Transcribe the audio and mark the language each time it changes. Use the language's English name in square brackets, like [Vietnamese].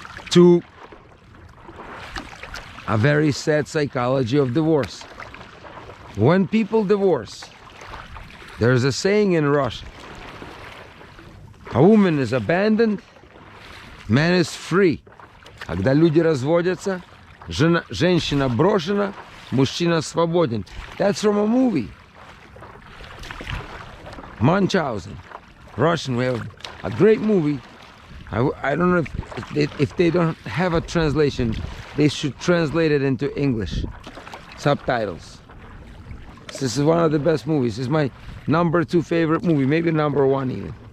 [English] to a very sad psychology of divorce. When people divorce, there's a saying in Russian: a woman is abandoned, man is free. [Russian] Когда люди разводятся, женщина брошена, мужчина свободен. [English] That's from a movie. Munchausen, Russian. We have a great movie. I don't know if they don't have a translation, they should translate it into English. Subtitles. This is one of the best movies. It's my #2 favorite movie, maybe #1 even.